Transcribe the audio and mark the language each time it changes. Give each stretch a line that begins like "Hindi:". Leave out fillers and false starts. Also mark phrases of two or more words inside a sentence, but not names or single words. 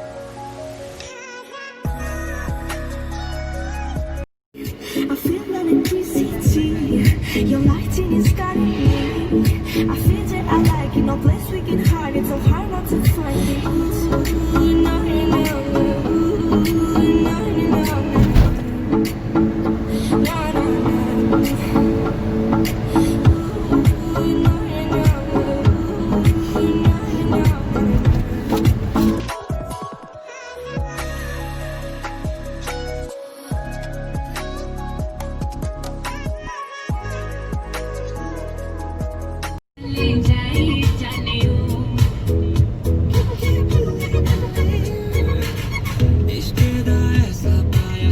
English: I feel that it Your lighting is guiding me. I feel that I like it. No place we can hide it. So hard not to find it. Ooh, no, no, no. Ooh, no, no, no. No, no, no. Ooh, no, no, no. Ooh, no, no, no.
Punjabi: ਲੈ ਜਾਏ ਜਾਣੇ ਇਸ਼ਕ ਦਾ ਐਸਾ ਪਾਇਆ